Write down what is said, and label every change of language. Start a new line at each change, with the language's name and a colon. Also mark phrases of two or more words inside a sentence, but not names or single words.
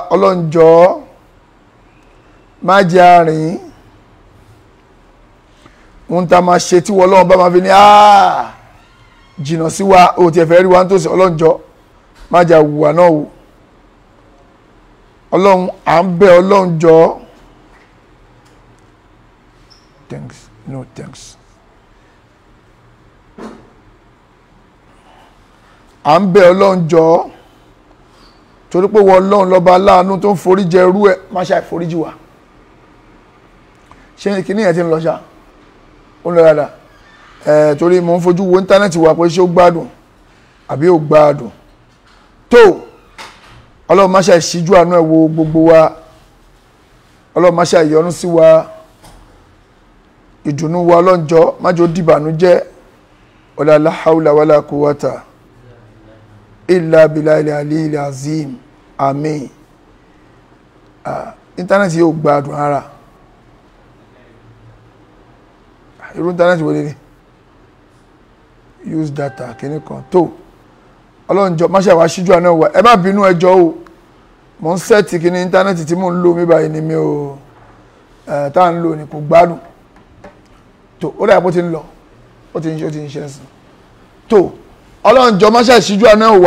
Yoruba: ọlọ́run jọ̀ọ́ má jẹ́ àrìn. ohun tá a máa ṣe tíwọ ọlọ́run ọba máa fi ní jìnnà sí wa ó tiẹ̀ fẹ́ rí wa nítòsí. ọlọ́run jọ̀ọ́ má jẹ́ àwùwà náà o. ọlọ́run à ń bẹ̀ ọlọ́run jọ̀ọ́.
English: thanks no thanks.
Yoruba: à ń bẹ̀ ọlọ́run jọ̀ọ́ torí pé wọ́n ọlọ́run lọ́ba aláàánú tó ń forí jẹ irú ẹ̀ má ṣe àìforíjì wa. ṣé kìíní yẹn ti ń lọ ṣá ó ń lọ dáadáa torí mo ń fojú wo íńtánẹ́ẹ̀tì wa pé ṣé ó gbádùn àbí ó gbádùn tó ọlọ́run má ṣe àìṣíjú àánú ẹ̀ wo gbogbo wa. ọlọ́run má ṣe àìyọ́nú sí wa. ìdùnnú wa ọlọ́run jọ̀ọ́ má jẹ́ ó dìbànújẹ́.
Arabic: ولا حول ولا قوة إلا بالله العلي العظيم.
Yoruba: àmín. íńtánẹ́ẹ̀tì yóò gbádùn ara. irú íńtánẹ́ẹ̀tì wo lè
English: use data
Yoruba: kìíní kan tó ọlọ́run jọ̀ọ́ má ṣe àwa ṣíjú àná wa. ẹ má bínú ẹjọ́ o mo ń sẹ́ẹ̀tì kìíní íńtánẹ́ẹ̀tì tí mò ń lò mí báyìí ni mi ò tá à ń lò ní kò gbádùn tó ó dàbí bó ti ń lọ ó ti ń ṣe ẹ̀sìn tó ọlọ́run jọ̀ọ́ má ṣe àṣíjú àná wa.